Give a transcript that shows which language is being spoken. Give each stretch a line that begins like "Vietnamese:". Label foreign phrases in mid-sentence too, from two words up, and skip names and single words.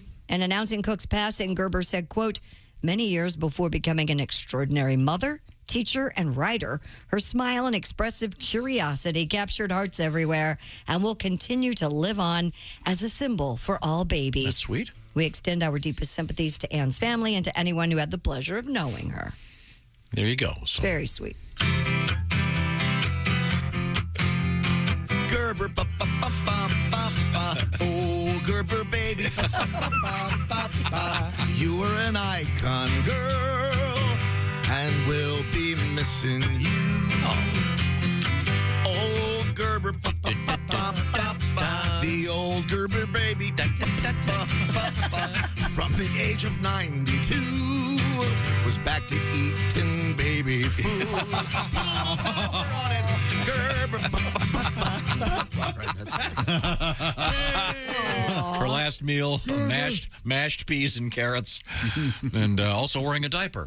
English: And announcing Cook's passing, Gerber said, quote, many years before becoming an extraordinary mother, teacher, and writer, her smile and expressive curiosity captured hearts everywhere and will continue to live on as a symbol for all babies. That's sweet. We extend our deepest sympathies to Anne's family and to anyone who had the pleasure of knowing her. There you go. It's very sweet. Gerber, ba, ba, ba, ba, ba, ba. Oh, Gerber, baby. Ba, ba, ba, ba, ba. You were an icon, girl, and we'll be missing you. Oh, Gerber, ba, ba, ba, ba, ba, ba. The old Gerber, baby. Da, da, da, da, ba, ba. From the age of 92, was back to eating baby food. Gerber, ba, ba, ba, ba. Her last meal, mashed peas and carrots, and also wearing a diaper.